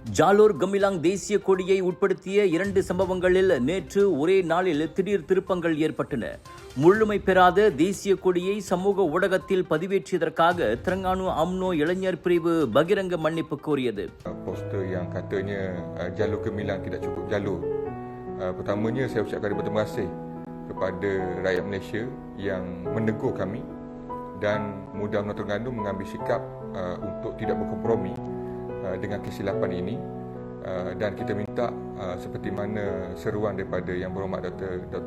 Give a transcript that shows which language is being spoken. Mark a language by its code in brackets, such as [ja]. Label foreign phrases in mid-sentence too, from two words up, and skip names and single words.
[ta] ஜாலோர் கமிலாங் தேசிய கொடியை உட்படுத்திய 2 சம்பவங்களில் நேற்று ஒரே நாளில் திடீர் திருப்பங்கள் ஏற்பட்டன. முழுமை பெறாத தேசிய கொடியை சமூக ஊடகத்தில் பதிவேற்றியதற்காக Terengganu UMNO இளைஞர் பிரிவு பகிரங்க மன்னிப்பு கோரியது. [ms] Poster yang katanya jalur gemilang tidak cukup jalur. Pertamanya saya ucapkan terima kasih kepada rakyat Malaysia yang menegur kami dan Muda UMNO Terengganu mengambil sikap untuk tidak berkompromi dengan kesilapan ini, dan kita minta seperti mana seruan daripada Yang Berhormat Dr.